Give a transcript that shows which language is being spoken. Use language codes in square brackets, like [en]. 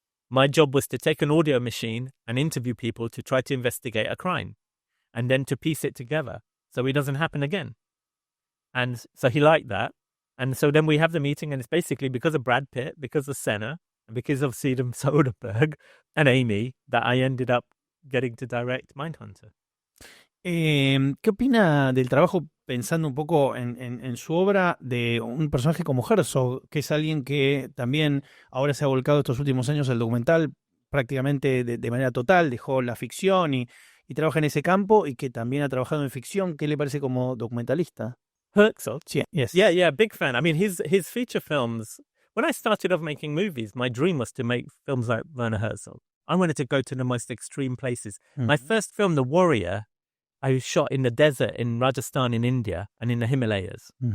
[en] My job was to take an audio machine and interview people to try to investigate a crime, and then to piece it together so it doesn't happen again. And so he liked that. And so then we have the meeting, and it's basically because of Brad Pitt, because of Senna, and because of Steven Soderbergh and Amy that I ended up getting to direct Mindhunter. [es] ¿Qué opina del trabajo, pensando un poco en su obra, de un personaje como Herzog, que es alguien que también ahora se ha volcado estos últimos años al documental prácticamente de manera total, dejó la ficción y trabaja en ese campo, y que también ha trabajado en ficción? ¿Qué le parece como documentalista? [en] Herzog? Yes. Yeah, big fan. I mean, his feature films, when I started off making movies, my dream was to make films like Werner Herzog. I wanted to go to the most extreme places. My first film, The Warrior, I shot in the desert in Rajasthan in India and in the Himalayas.